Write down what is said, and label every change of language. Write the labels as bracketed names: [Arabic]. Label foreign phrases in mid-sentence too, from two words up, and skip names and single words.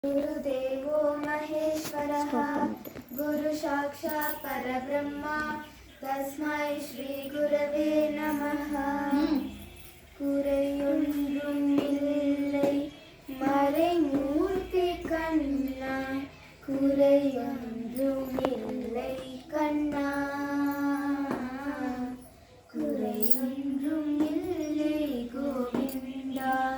[Sanskrit] गुरुदेवो महेश्वरः गुरु साक्षात् परब्रह्मा तस्मै श्री गुरवे नमः [Tamil] குறையொன்றும் இல்லை மறைமூர்த்தி கண்ணா குறையொன்றும் இல்லை கண்ணா குறையொன்றும் இல்லை கோவிந்தா